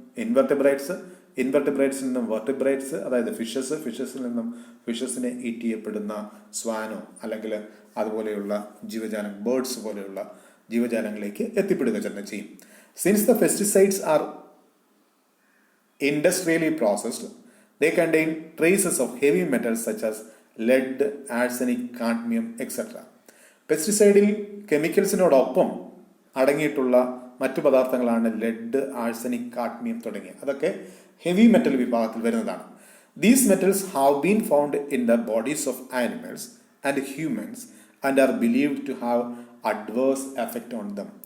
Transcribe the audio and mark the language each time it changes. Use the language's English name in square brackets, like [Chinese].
[Malayalam] ഇൻവെർട്ടിബ്രേറ്റ്സിൽ നിന്നും വെർട്ടിബ്രേറ്റ്സ്, അതായത് ഫിഷസിൽ നിന്നും ഫിഷസിനെ ഈറ്റ് ചെയ്യപ്പെടുന്ന സ്വാനോ അല്ലെങ്കിൽ അതുപോലെയുള്ള ജീവജാലം, ബേർഡ്സ് പോലെയുള്ള ജീവജാലങ്ങളിലേക്ക് എത്തിപ്പെടുക തന്നെ ചെയ്യും. [English] Since the pesticides are industrially processed, they contain traces of heavy metals such as lead, arsenic, cadmium, etc. [Malayalam] പെസ്റ്റിസൈഡിൽ കെമിക്കൽസിനോടൊപ്പം അടങ്ങിയിട്ടുള്ള മറ്റു പദാർത്ഥങ്ങളാണ് ലെഡ്, ആഴ്സനിക്, കാഡ്മിയം തുടങ്ങിയ, അതൊക്കെ ഹെവി മെറ്റൽ വിഭാഗത്തിൽ വരുന്നതാണ്. [English] These metals have been found in the bodies of animals and humans and are believed to have adverse effect on them.